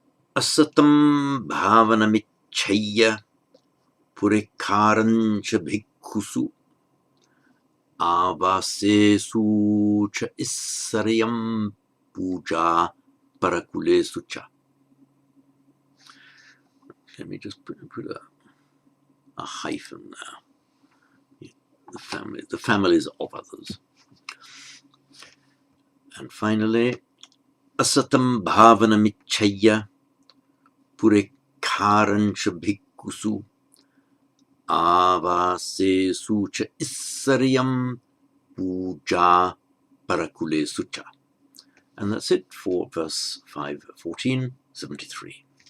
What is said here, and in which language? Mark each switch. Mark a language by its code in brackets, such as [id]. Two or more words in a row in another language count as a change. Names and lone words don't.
[pi] asatam bhavanamichhaya purikarancha bhikkhusu avasesu cha issaryam puja parakulesu cha. [en] Let me just put a hyphen there. The families of others. And finally, [pi] asatam bhavanamichhaya purikarancha bhikkhusu avasesu cha issaryam puja parakulesu cha. [en] And that's it for verse 5, 1473.